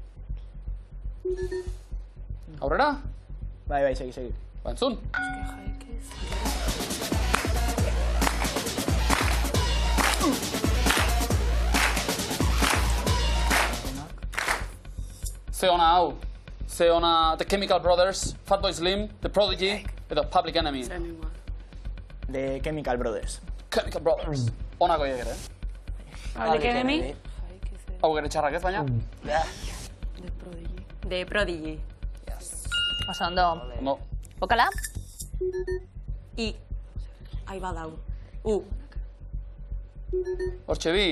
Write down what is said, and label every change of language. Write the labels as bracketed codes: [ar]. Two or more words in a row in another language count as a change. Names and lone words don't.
[eu] Aurrera? Bai, segi. Ba, entzun. Ze ona hau. Ze ona The Chemical Brothers, Fatboy Slim, The Prodigy, edo Public Enemy. The Chemical Brothers. Chemical Brothers. Onako hiek ere. Public Enemy. Hau gere txarrak ez, baina? De Prodigy. Oso ondo. Ondo. Bokala? I. Ai badau. Hortxe bi.